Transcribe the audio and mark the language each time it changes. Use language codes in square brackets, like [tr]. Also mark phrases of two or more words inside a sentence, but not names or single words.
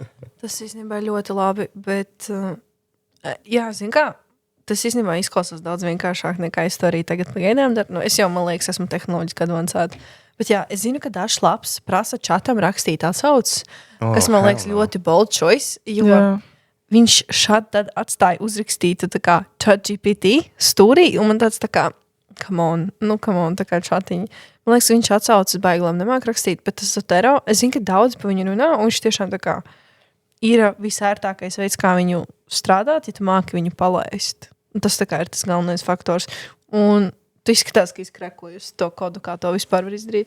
[lv] Tas īstenībā ļoti labi, bet, zin kā, tas īstenībā izklausās daudz vienkāršāk nekā es to arī tagad pagaidām daru. Es jau, man liekas, esmu tehnoloģiski advancēta. Bet jā, es zinu, ka dažs labs prasa čatam rakstīt atsaucas, kas man liekas ļoti [en] bold choice, [lv] jo viņš šad tad atstāja uzrakstītu tā kā ChatGPT stūrī, un man tāds tā kā, [en] come on, [lv] tā kā čatiņi. Man liekas, viņš atsaucas baiglam nemāk rakstīt, bet tas Zotero, es zinu, ka daudz pa viņu runā, un viņš tiešām tā kā ir visērtākais veids, kā viņu strādāt, ja tu māki viņu palaist. Un tas tā kā ir tas galvenais faktors. Un tu izskatās, ka izkrekojusi to kodu, kā to vispār var izdarīt.